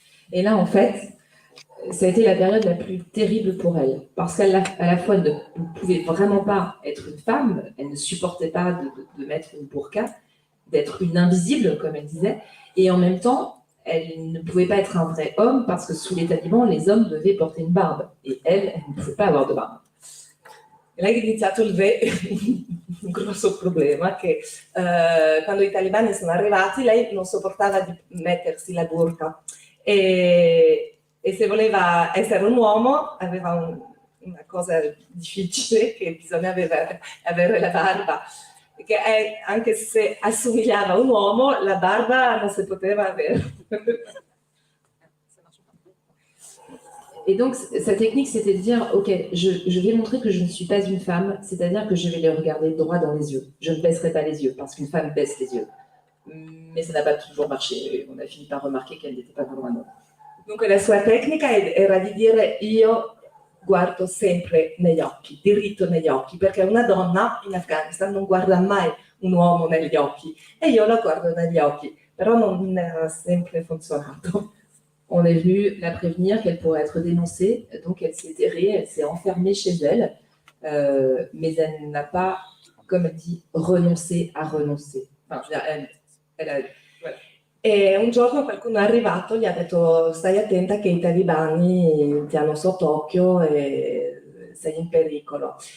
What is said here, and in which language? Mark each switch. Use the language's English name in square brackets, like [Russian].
[French] Et là, en fait, ça a été la période la plus terrible pour elle, parce qu'à la fois ne pouvait vraiment pas être une femme, elle ne supportait pas de mettre une burqa, d'être une invisible, comme elle disait, et en même temps, elle ne pouvait pas être un vrai homme, parce que sous les talibans, les hommes devaient porter une barbe, et elle ne pouvait pas avoir de barbe. [Italian] Lei ha iniziato un grosso problema che quando i talebani sono arrivati lei non sopportava di mettersi la burqa e se voleva essere un uomo aveva una cosa difficile che bisognava avere la barba, che anche se assomigliava a un uomo la barba non si poteva avere. [French] Et donc, sa technique, c'était de dire, ok, je vais montrer que je ne suis pas une femme, c'est-à-dire que je vais les regarder droit dans les yeux. Je ne baisserai pas les yeux, parce qu'une femme baisse les yeux. Mais ça n'a pas toujours marché. On a fini par remarquer qu'elle n'était pas vraiment un homme. [Italian] Dunque la sua tecnica era di dire io guardo sempre negli occhi, diritto negli occhi, perché una donna in Afghanistan non guarda mai un uomo negli occhi e io la guardo negli occhi, però non ha sempre funzionato. [French] On est venu la prévenir qu'elle pourrait être dénoncée, donc elle s'est terrée, elle s'est enfermée chez elle, mais elle n'a pas, comme elle dit, renoncé à renoncer. Enfin, je veux dire, elle a... Voilà. [Italian] E un giorno qualcuno è arrivato e gli ha detto stai attenta che i talibani ti hanno sott'occhio e sei in pericolo.